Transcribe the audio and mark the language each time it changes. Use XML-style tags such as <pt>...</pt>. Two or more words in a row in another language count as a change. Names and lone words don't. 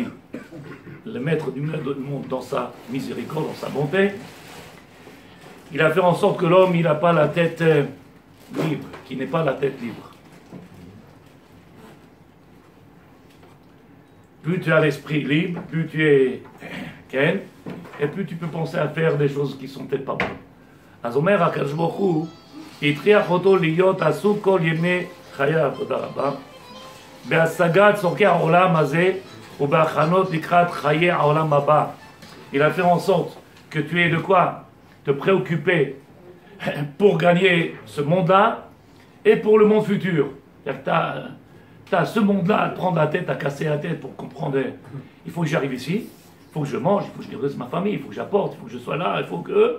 <fr>Le maître du monde, dans sa miséricorde, dans sa bonté, il a fait en sorte que l'homme, il n'a pas la tête libre, qu'il n'ait pas la tête libre. Plus tu as l'esprit libre, plus tu es ken, et plus tu peux penser à faire des choses qui sont peut-être pas bonnes.</fr> <he>אז אומר הקדוש ברוך הוא, הטריח אותו להיות עסוק כל ימי חייו, תודה רבה, בהשגת צורכי העולם הזה ובהכנות לקראת חיי העולם הבא.</he> <fr>Il a fait en sorte que tu aies de quoi te préoccuper pour gagner ce monde-là et pour le monde futur. Tu as ce monde-là à te prendre la tête, à casser la tête pour comprendre. Il faut que j'arrive ici, il faut que je mange, il faut que je nourrisse ma famille, il faut que j'apporte, il faut que je sois là, il faut que...</fr>